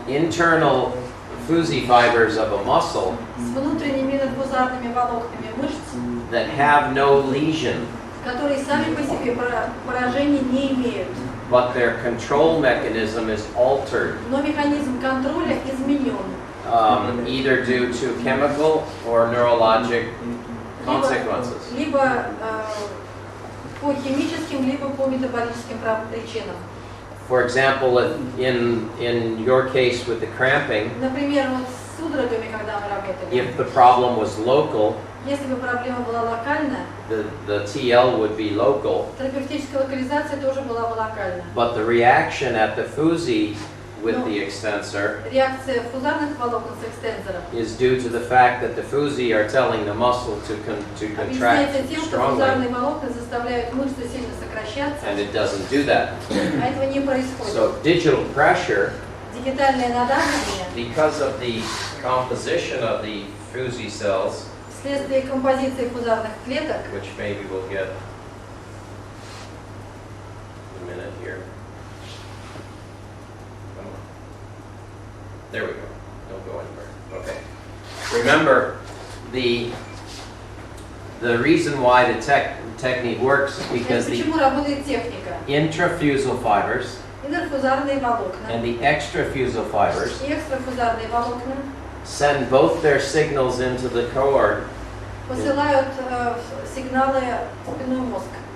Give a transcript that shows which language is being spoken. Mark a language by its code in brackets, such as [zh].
[en] internal Fuzzy fibers of a muscle [ru] с внутренними надфузарными волокнами мышц, [en] that have no lesion, [ru] которые сами по себе поражений не имеют. [en] but their control mechanism is altered, [ru] Но механизм контроля изменен. [en] either due to chemical or neurologic consequences. [ru] Либо по химическим, либо по метаболическим причинам. [en] For example, in your case with the cramping, [ru] Например, вот с судорогами, когда мы работали, [en] if the problem was local, [ru] если бы проблема была локальна, [en] the TL would be local, [ru] терапевтическая локализация тоже была бы локальна. [en] but the reaction at the Fuzzy with the extensor [ru] Реакция фузарных волокон с экстензором [en] is due to the fact that the Fuzzy are telling the muscle to contract [ru] объясняется тем, что [en] strongly, [ru] фузарные волокна заставляют мышцу сильно сокращаться, [en] and it doesn't do that. [ru] а этого не происходит. [en] So digital pressure, [ru] Дигитальное надавливание [en] because of the composition of the Fuzzy cells, [ru] вследствие композиции фузарных клеток, [en] which maybe we'll get in a minute here. Come on. There we go. Don't go anywhere. Okay. Remember, the reason why the technique works is because the [ru] почему работает техника? [en] intrafusal fibers [ru] Интерфузарные волокна [en] and the extrafusal fibers [ru] и экстрафузарные волокна [en] send both their signals into the cord, [ru] посылают сигналы в спинной мозг.